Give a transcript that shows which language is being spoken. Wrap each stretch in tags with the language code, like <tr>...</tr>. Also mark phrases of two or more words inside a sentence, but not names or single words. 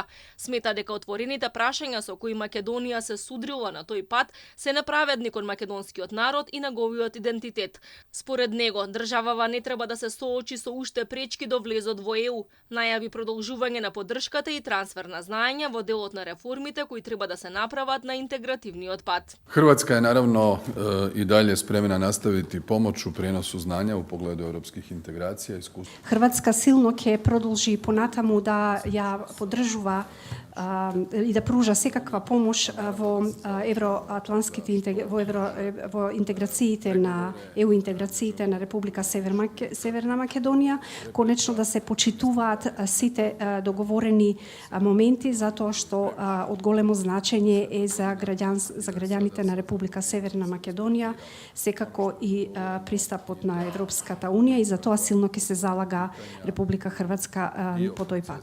<mk>Смета дека отворените прашања со кои Македонија се судрила на тој пат се неправедни кон македонскиот народ и неговиот идентитет. Според него, државава не треба да се соочи со уште пречки до влезот во ЕУ. Најави продолжување на поддршката и трансфер на знаења во делот на реформите кои треба да се направат на интегративниот пат.</mk> <hr>Hrvatska je naravno i dalje spremna nastaviti pomoć u prijenosu znanja u pogledu europskih integracija i iskustva. Hrvatska silno</hr> <mk>ќе продолжи понатаму да ја поддржува и да пружа секаква помош во евроатлантските во интеграциите на ЕУ интеграциите на Република Северна Македонија, конечно да се почитуваат сите договорени моменти затоа што од големо значење е за граѓаните на Република Северна Македонија, секако и пристапот на Европската Унија и затоа силно ќе се залага Република Хрватска по тој пат.</mk>